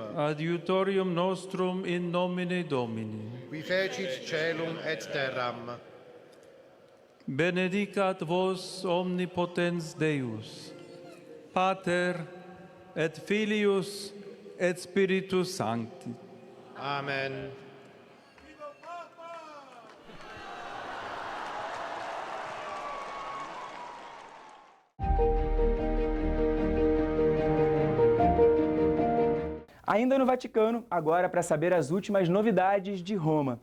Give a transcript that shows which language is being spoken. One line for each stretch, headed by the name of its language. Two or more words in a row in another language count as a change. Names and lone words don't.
Latin: adiutorium nostrum in nomine Domini. qui fecit caelum et terram. Benedicat vos omnipotens Deus, Pater et Filius et Spiritus Sancti. Amen.
Portuguese: Ainda no Vaticano, agora para saber as últimas novidades de Roma.